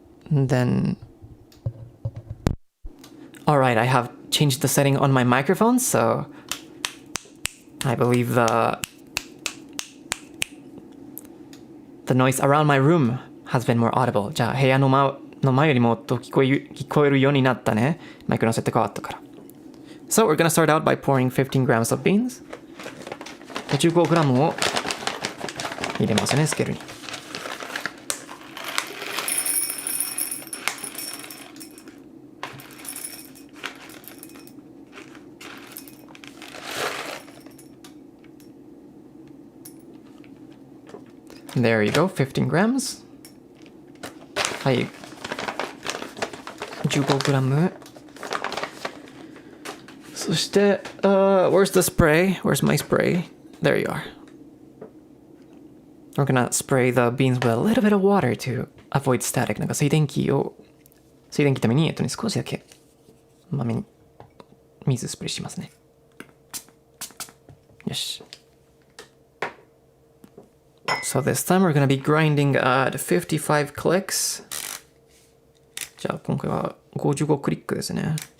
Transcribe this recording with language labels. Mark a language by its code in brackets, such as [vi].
[en] And then alright, I have changed the setting on my microphone, so I believe the noise around my room has been more audible. [ja] じゃあ部屋の前よりもっと聞こえるようになったね。マイクの設定変わったから。 [en] So we're gonna start out by pouring 15 grams of beans. [ja] 15グラムを入れますね、スケールに。 [en] There you go, 15 grams. [ja] はい。 15グラム。そして、 [en] where's the spray? Where's my spray? There you are. We're gonna spray the beans with a little bit of water to avoid static. [ja] なんか静電気ために、少しだけ豆に水スプレーしますね。よし。 [en] So this time we're gonna be grinding at 55 clicks. [ja] じゃあ今回は55クリックですね。